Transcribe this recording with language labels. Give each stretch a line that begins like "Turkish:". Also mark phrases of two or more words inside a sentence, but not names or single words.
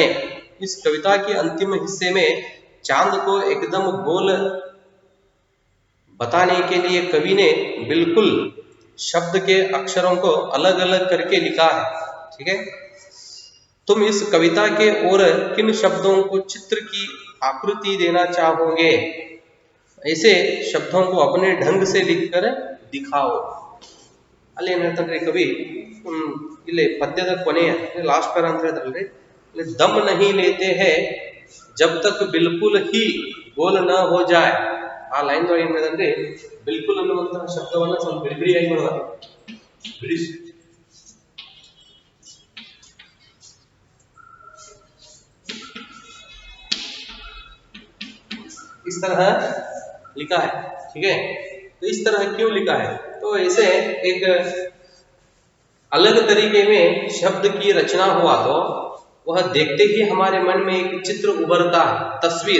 Hindi: इस कविता के अंतिम हिस्से में चांद को एकदम गोल बताने के लिए कवि ने बिल्कुल शब्द के अक्षरों को अलग अलग करके लिखा है। ठीक है, तुम इस कविता के और किन शब्दों को चित्र की आकृति देना चाहोगे? ऐसे शब्दों को अपने ढंग से लिखकर दिखाओ।
Kannada: ಅಲ್ಲಿ ಏನಂತಂದ್ರೆ ಕವಿ ಇಲ್ಲಿ ಪದ್ಯದ ಕೊನೆಯ
English: last para
Kannada: ಅಂತ ಹೇಳಿದ್ರಲ್ರಿ,
Hindi: दम नहीं लेते हैं जब तक बिल्कुल ही गोल न हो जाए।
Kannada: ಆ ಲೈನ್ ಒಳಗೆ ಏನ್ ಹೇಳಿದ್ರೆ ಬಿಲ್ಕುಲ್ ಅನ್ನುವಂತಹ ಶಬ್ದವನ್ನ ಸ್ವಲ್ಪ ಬಿಡಿಬಿಡಿಯಾಗಿ ಮಾಡೋದು, ಬಿಡಿಸಿ
Hindi: इस तरह लिखा है। ठीक है, तो इस तरह क्यों लिखा है? तो ऐसे एक अलग तरीके में शब्द की रचना हुआ तो वह देखते ही हमारे मन में एक चित्र उभरता है, तस्वीर।